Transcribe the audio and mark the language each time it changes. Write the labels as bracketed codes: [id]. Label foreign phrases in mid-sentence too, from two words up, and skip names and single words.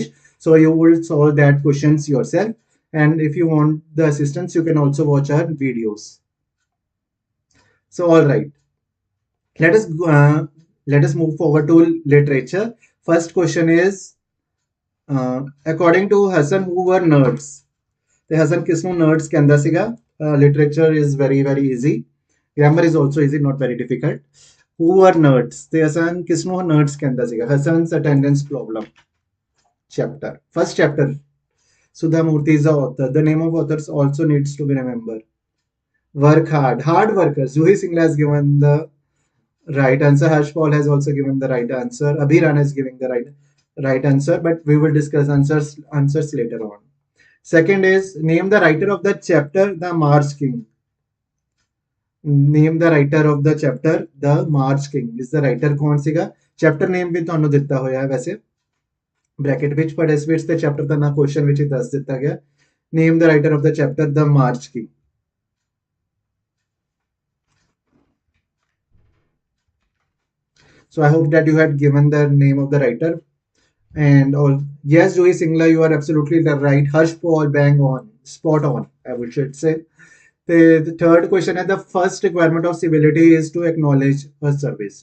[en] So you will solve that questions yourself. And if you want the assistance, you can also watch our videos. So all right, let us let us move forward to literature. First question is, according to Hassan, who were nerds? [pa] The Hassan ਕਿਸਨੂੰ nerds ਕਹਿੰਦਾ ਸੀਗਾ? [en] Literature is very easy. Grammar is also easy, not very difficult. Who are nerds? [pa] The Hassan ਕਿਸਨੂੰ nerds ਕਹਿੰਦਾ ਸੀਗਾ? [en] Hassan's attendance problem chapter. First chapter. Sudha Murthy is the author. The name of authors also needs to be remembered. Work hard. Hard workers. Juhi Singla has given the right answer. Harsh Paul has also given the right answer. Abhiran is giving the right answer, but we will discuss answers later on. Second is, name the writer of the chapter The March King. Name the writer of the chapter The March King. Is the writer [pa] ਕੌਣ ਸੀਗਾ? [en] Chapter name [pa] भी ਤੁਹਾਨੂੰ ਦਿੱਤਾ ਹੋਇਆ ਹੈ ਵੈਸੇ ब्रैकेट ਵਿੱਚ, but ਇਸ ਵਿੱਚ ਤੇ chapter ਦਾ ਨਾ question ਵਿੱਚ ਹੀ ਦੱਸ ਦਿੱਤਾ ਗਿਆ. [en] Name the writer of the chapter The March King. So I hope that you had given the name of the writer. And all, yes, Joey Singla, you are absolutely right. Harsh Paul, bang on, spot on, I would should say. The third question is, the first requirement of civility is to acknowledge a service.